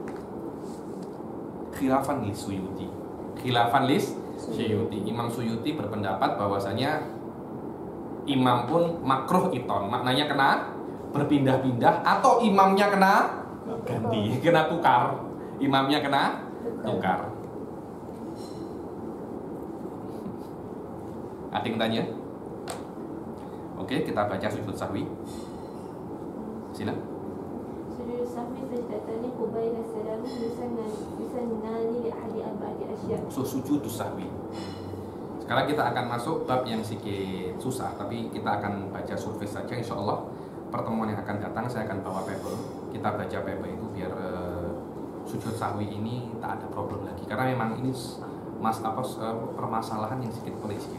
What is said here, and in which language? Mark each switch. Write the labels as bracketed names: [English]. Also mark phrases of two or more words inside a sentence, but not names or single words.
[Arabic] خلافا للسيوطي. [Malay] Imam Suyuti berpendapat bahwasanya imam pun makruh iton. Maknanya kena berpindah-pindah atau imamnya kena ganti, kena tukar. Imamnya kena tukar. Ada yang tanya? Oke, kita baca sujud sahwi. Sila. [Arabic] سجود السهو سجدتان قبيل السلام يسنان لأحد أربعة أشياء'. [Malay] Sujud sahwi. Sekarang kita akan masuk bab yang sedikit susah, tapi kita akan baca survei saja [Arabic] إن شاء الله. [Malay] Pertemuan yang akan datang saya akan bawa paper. Kita baca paper itu biar sujud sahwi ini tak ada problem lagi. Karena memang ini permasalahan yang sedikit pelik sedikit.